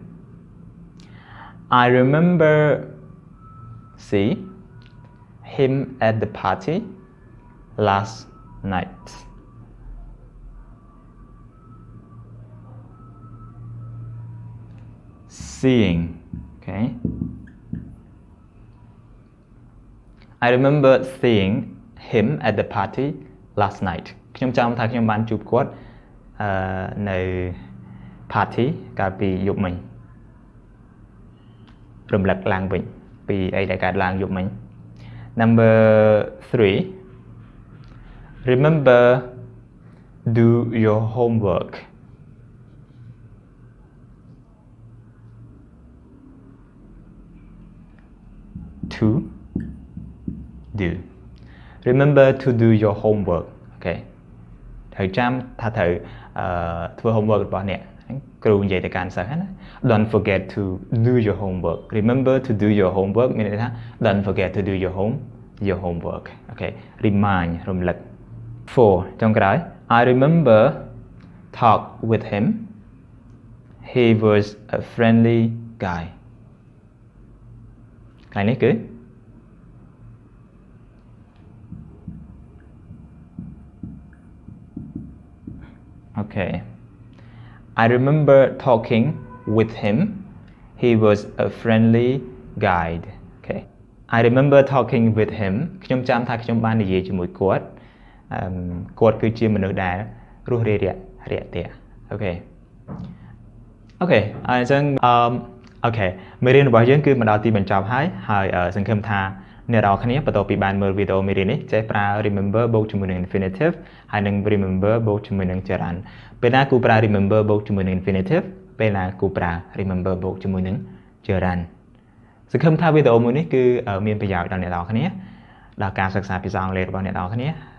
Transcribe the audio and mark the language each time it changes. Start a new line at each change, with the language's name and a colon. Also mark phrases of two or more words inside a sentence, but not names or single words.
English: I remember see him at the party last night seeing okay I remember seeing him at the party last night
Khmer: ខ្ញុំចាំថាខ្ញុំបានជួបគាត់នៅ party កាលពីយប់មិញ រំលឹកឡើងវិញពីអីដែលកើតឡើងយប់មិញ
English: Number 3 remember do your homework to do remember to do your homework
Khmer: អូខេត្រូវចាំថាត្រូវធ្វើ
English: homework
Khmer: របស់អ្នកគ្រូនិយាយទៅកាន់សិស្សណា
English: Don't forget to do your homework remember to do your homework
Khmer: មានន័យថា
English: Don't forget to do your homework អូខេ remind
Khmer: រំលឹក 4 ចុងក្រោយ
English: I remember talk with him he was a friendly guy
Khmer: កន្លែងនេះគឺ
English: Okay I remember talking with him he was a friendly guide okay I remember talking with him
Khmer: ខ្ញុំចាំថាខ្ញុំបាននិយាយជាមួយគាត់គាត់គឺជាមនុស្សដែលរស់រាយរាក់ទាក់អូខេ អញ្ចឹងអូខេមេរៀនរបស់យើងគឺមកដល់ទីបញ្ចប់ហើយសង្ឃឹមថាអ្នកនរគ្នាបន្ទាប់ពីបានមើលវីដេអូមេរៀននេះចេះប្រើ remember បូកជាមួយនឹង infinitive ហើយនឹង remember បូកជាមួយនឹង gerund ពេលណាគូប្រើ remember បូកជាមួយនឹង infinitive ពេលណាគូប្រើ remember បូកជាមួយនឹង gerund សង្ឃឹមថាវីដេអូមួយនេះគឺមានប្រយោជន៍ដល់អ្នកនរគ្នាដល់ការសិក្សាភាសាអង់គ្លេសរបស់អ្នកនរគ្នា